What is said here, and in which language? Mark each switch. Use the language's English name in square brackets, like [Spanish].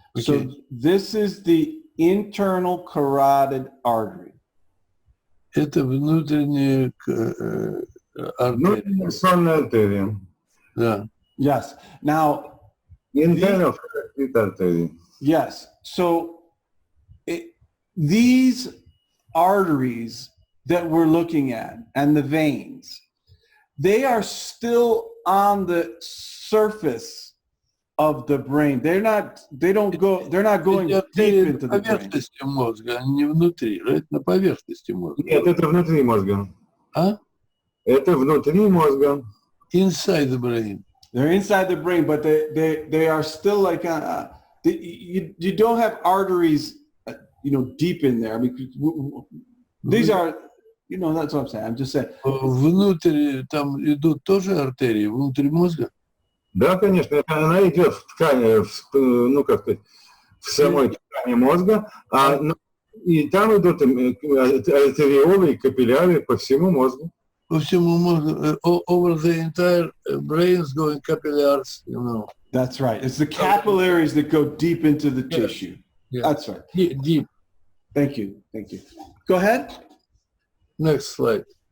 [English] So this is the internal carotid artery. [Russian] Это внутренняя артерия. Сонная артерия. Да. [English] Yes. Now, Internal carotid artery. yes. So these arteries that we're looking at and the veins, they are still on the surface of the brain. They're not going deep into the brain. [Russian] Поверхности мозга, а не внутри. Это на поверхности мозга. Нет, это внутри мозга. А? Это внутри мозга. [English] Inside the brain. They're inside the brain, but they are still like you don't have arteries, deep in there. Because these are, that's what I'm saying. I'm just saying. [Russian] Внутрь там идут тоже артерии, внутрь мозга? Да, конечно, она идет в ткани, в самой ткани мозга, и там идут артериолы и капилляры по всему мозгу. По всему мозгу, [English] over the entire brains going capillaries, That's right. It's the capillaries that go deep into the tissue. Yeah. That's right. Deep. Thank you. Go ahead. Next slide.